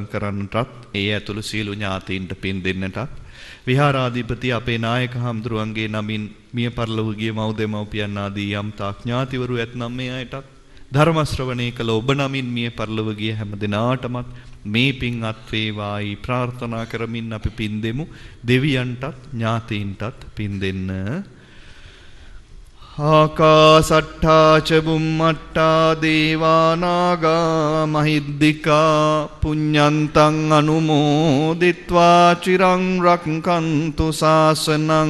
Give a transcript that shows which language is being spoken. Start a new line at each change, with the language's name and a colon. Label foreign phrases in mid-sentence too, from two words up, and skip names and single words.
Sinhala: කරන්නටත් ඒ ඇතුළු සියලු ඥාතීන්ට පින් දෙන්නටත් විහාරාධිපති අපේ නායක හාමුදුරුවන්ගේ නමින් මිය පරලොව ගිය මව් දෙමව්පියන් ආදී යම් තාක් ඥාතිවරු ඇතනම් මේ අයටත් ධර්ම ශ්‍රවණය කළ ඔබ නමින් මිය පරලොව ගිය හැම දිනාටමත් මේ පින් අත් වේවායි ප්‍රාර්ථනා කරමින් අපි පින් දෙමු. දෙවියන්ටත් ඥාතීන්ටත් පින් දෙන්න.
Pali: ආකාසට්ඨා ච බුම්මට්ඨා දේවා නාග මහිද්దికා පුඤ්ඤන්තං අනුමෝදිත්වා චිරං රක්ඛන්තු ශාසනං.